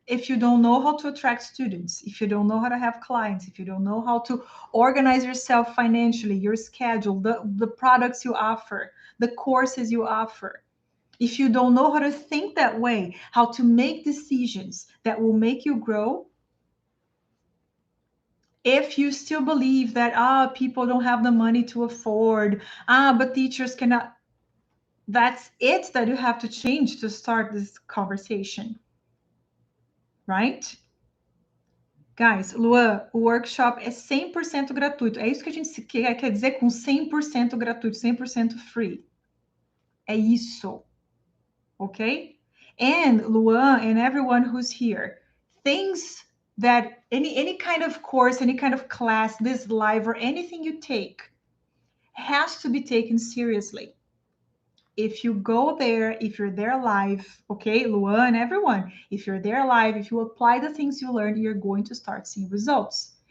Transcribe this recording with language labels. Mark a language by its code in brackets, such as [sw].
[en] if you don't know how to attract students, if you don't know how to have clients, if you don't know how to organize yourself financially, your schedule, the products you offer, the courses you offer, if you don't know how to think that way, how to make decisions that will make you grow, if you still believe that people don't have the money to afford, but teachers cannot, that's it that you have to change to start this conversation, right? [pt] Guys, Luan, o workshop é 100% gratuito. É isso que a gente quer dizer com 100% gratuito, 100% free. É isso, okay? [en] And Luan and everyone who's here, things that any kind of course, any kind of class, this live or anything you take has to be taken seriously. If you go there, if you're there live, okay, Luan, everyone, if you're there live, if you apply the things you learn, you're going to start seeing results.